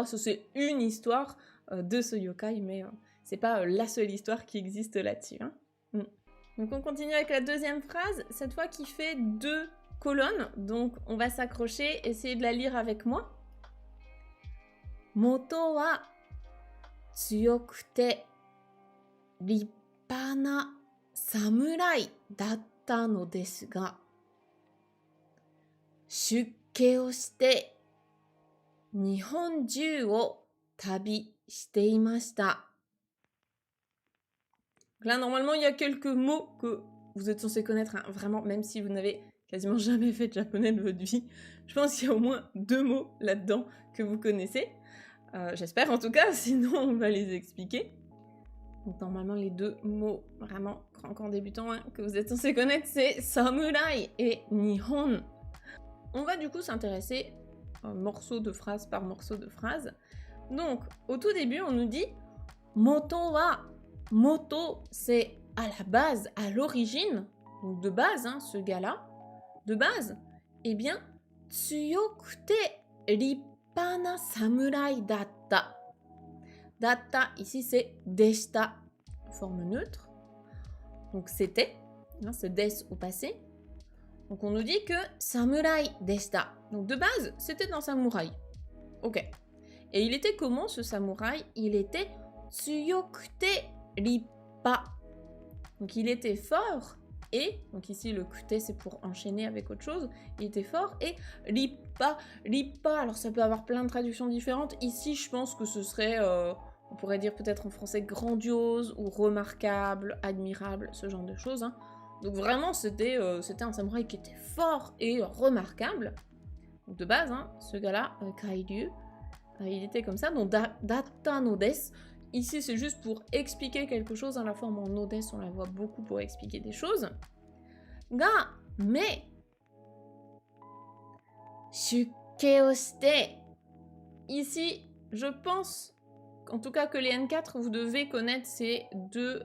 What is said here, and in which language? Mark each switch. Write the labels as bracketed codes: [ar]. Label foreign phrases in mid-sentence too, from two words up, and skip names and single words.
[fr] Ça c'est une histoire de ce yokai, mais c'est pas la seule histoire qui existe là-dessus. Donc on continue avec la deuxième phrase, cette fois qui fait 2 colonnes, donc on va s'accrocher, essayer de la lire avec moi. [ja] 元は強くて立派な侍だったのですが出家をして日本中を旅していました。 [fr] Là, normalement, il y a quelques mots que vous êtes censé connaître, hein, vraiment, même si vous n'avez quasiment jamais fait de japonais de votre vie. Je pense qu'il y a au moins 2 mots là-dedans que vous connaissez. J'espère en tout cas, sinon on va les expliquer. Donc normalement, les 2 mots vraiment grand débutant hein, que vous êtes censé connaître, c'est samurai et nihon. On va du coup s'intéresser morceau de phrase par morceau de phrase. Donc, au tout début, on nous dit [ja] 元は. [fr] Moto, c'est à la base, à l'origine, donc de base, hein, ce gars-là, de base, eh bien, [ja] 強くて立派な侍だった. [fr] Datta, ici, c'est deshita, forme neutre. Donc, c'était, hein, c'est des au passé. Donc, on nous dit que [ja] 侍でした. [fr] Donc, de base, c'était un samouraï. Ok. Et il était comment, ce samouraï? Il était [ja] 強くて立派. [fr] Donc il était fort et, donc ici le kute c'est pour enchaîner avec autre chose, il était fort et rippa, rippa, alors ça peut avoir plein de traductions différentes, ici je pense que ce serait, on pourrait dire peut-être en français grandiose ou remarquable, admirable, ce genre de choses. Hein. Donc vraiment c'était un samouraï qui était fort et remarquable. Donc de base, hein, ce gars-là, Kairyu, il était comme ça, donc [ja] だったのです. [fr] Ici, c'est juste pour expliquer quelque chose. Hein, la forme en odes, on la voit beaucoup pour expliquer des choses. Ga, mais, [ja] 出家をして. [fr] Ici, je pense, en tout cas que les N4, vous devez connaître ces 2...